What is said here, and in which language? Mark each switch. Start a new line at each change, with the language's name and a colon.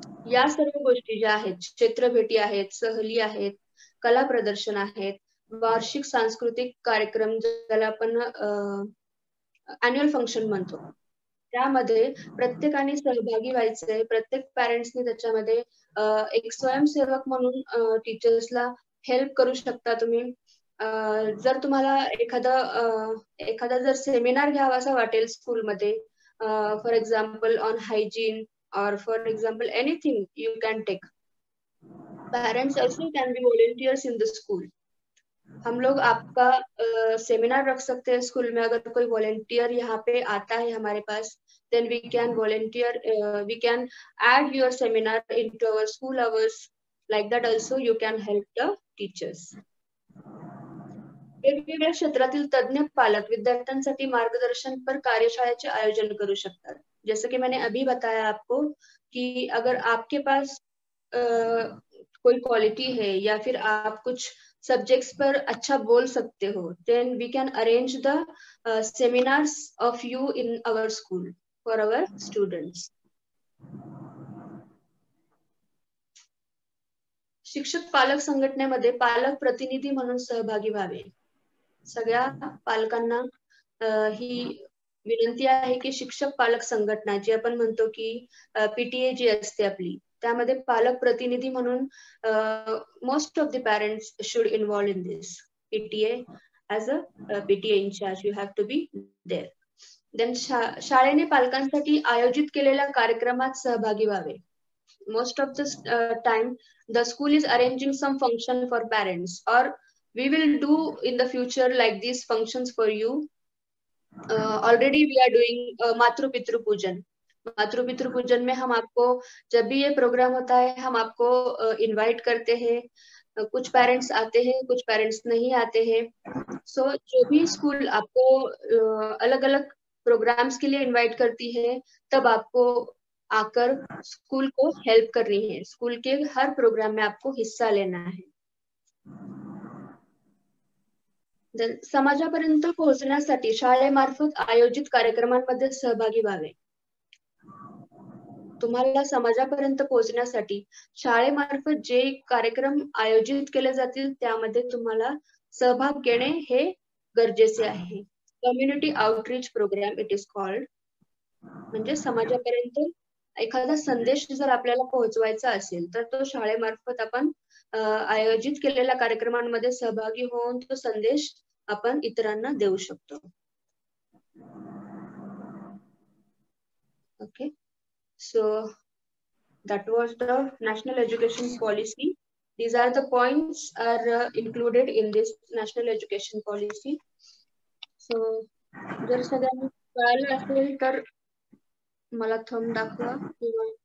Marathi: या सर्व गोष्टी ज्या आहेत, क्षेत्रभेटी आहेत, सहली आहेत, कला प्रदर्शन आहेत, वार्षिक सांस्कृतिक कार्यक्रम ज्याला आपण अॅन्युअल फंक्शन म्हणतो, त्यामध्ये प्रत्येकाने सहभागी व्हायचंय. प्रत्येक पॅरेंट्सनी त्याच्यामध्ये एक स्वयंसेवक म्हणून टीचर्सला हेल्प करू शकता तुम्ही. जर तुम्हाला एखादा जर सेमिनार घ्यावासा वाटेल स्कूलमध्ये,
English: For example on hygiene or for example anything you can take, parents also can be volunteers in the school.
Hindi: हम लोग आपका सेमिनार रख सकते हैं स्कूल में. अगर कोई वॉलेंटियर यहाँ पे आता है हमारे पास,
English: then we can volunteer, we can add your seminar into our school hours. Like that also you can help the teachers.
Marathi: वेगवेगळ्या क्षेत्रातील तज्ञ पालक विद्यार्थ्यांसाठी मार्गदर्शनपर कार्यशाळेचे आयोजन करू शकतात.
Hindi: जैसे कि मैंने अभी बताया आपको कि अगर आपके पास कोई क्वालिटी है या फिर आप कुछ सब्जेक्ट्स पर अच्छा बोल सकते हो,
English: then we can arrange the seminars of you in our school for our students.
Marathi: शिक्षक पालक संघटनेमध्ये पालक प्रतिनिधी म्हणून सहभागी व्हावे. सगळ्या पालकांना ही विनंती आहे की शिक्षक पालक संघटना जी आपण म्हणतो की पीटीए जी असते आपली, त्यामध्ये पालक प्रतिनिधी म्हणून
English: Most of the parents should involve in this PTA. As a PTA incharge you have to be there.
Marathi: Then शाळेने पालकांसाठी आयोजित केलेल्या कार्यक्रमात सहभागी व्हावे.
English: Most of the time the school is arranging some function for parents, or we will do in the future like these functions for you. Already we are doing Matru Pitru Pujan.
Hindi: मातृ पितृ पूजन में हम आपको जब भी ये प्रोग्राम होता है हम आपको इनवाइट करते हैं. कुछ पेरेंट्स आते हैं, कुछ पेरेंट्स नहीं आते हैं. सो जो भी स्कूल आपको अलग अलग प्रोग्राम्स के लिए इनवाइट करती है, तब आपको आकर स्कूल को हेल्प करनी है. स्कूल के हर प्रोग्राम में आपको हिस्सा लेना है.
Marathi: समाजापर्यंत पोहोचण्यासाठी शाळेमार्फत आयोजित कार्यक्रमांमध्ये सहभागी व्हावे. तुम्हाला समाजापर्यंत पोहोचण्यासाठी शाळेमार्फत जे कार्यक्रम आयोजित केले जातील त्यामध्ये तुम्हाला सहभाग घेणे हे गरजेचे आहे.
English: Community outreach program it is called.
Marathi: म्हणजे समाजापर्यंत एखादा संदेश जर आपल्याला पोहोचवायचा असेल तर तो शाळेमार्फत आपण आयोजित केलेल्या कार्यक्रमांमध्ये सहभागी होऊन तो संदेश आपण इतरांना देऊ शकतो.
English: Okay, so that was the national education policy. These are the points are included in this national education policy.
Marathi: So जर सगळ्यांना कळालं असेल तर मला थंब दाखवा किंवा